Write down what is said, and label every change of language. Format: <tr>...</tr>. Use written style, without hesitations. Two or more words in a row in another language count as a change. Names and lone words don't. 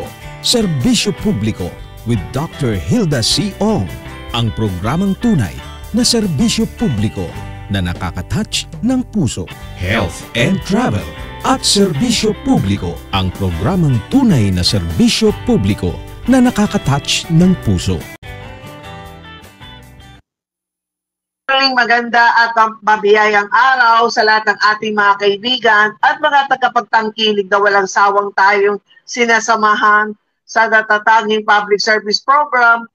<tl>Serbisyo Publiko with Dr. Hilda C. Ong. Ang programang tunay na serbisyo publiko na nakaka-touch ng puso.</tl> <en>Health and Travel</en> <tl>at Serbisyo Publiko, ang programang tunay na serbisyo publiko na nakaka-touch ng puso. Maganda at mabiyayang araw sa lahat ng ating mga kaibigan at mga tagapagtangkilig na walang sawang tayong sinasamahan sa natatanging</tl> <en>public service program.</en>